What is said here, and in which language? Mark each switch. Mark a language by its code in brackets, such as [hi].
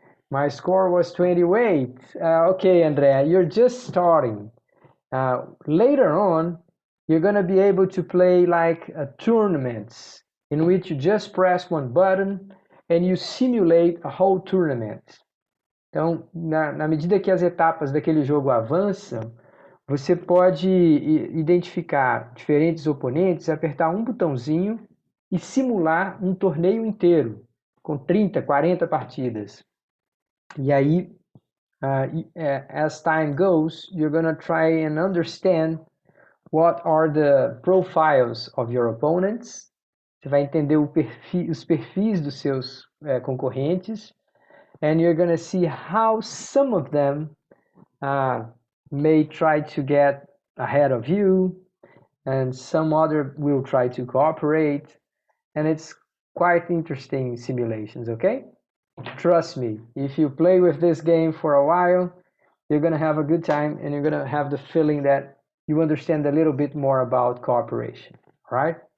[en] My score was 28. Okay, Andrea, you're just starting. Later on, you're going to be able to play like tournaments in which you just press one button and you simulate a whole tournament. [pt] Então, na medida que as etapas daquele jogo avançam, você pode identificar diferentes oponentes, apertar um botãozinho e simular um torneio inteiro, com 30, 40 partidas. E aí, [en] as time goes, you're going to try and understand what are the profiles of your opponents. [pt] Você vai entender os perfis dos seus concorrentes. [en] And you're going to see how some of them may try to get ahead of you, and some other will try to cooperate. And it's quite interesting simulations, okay? Trust me, if you play with this game for a while, you're going to have a good time and you're going to have the feeling that you understand a little bit more about cooperation, right?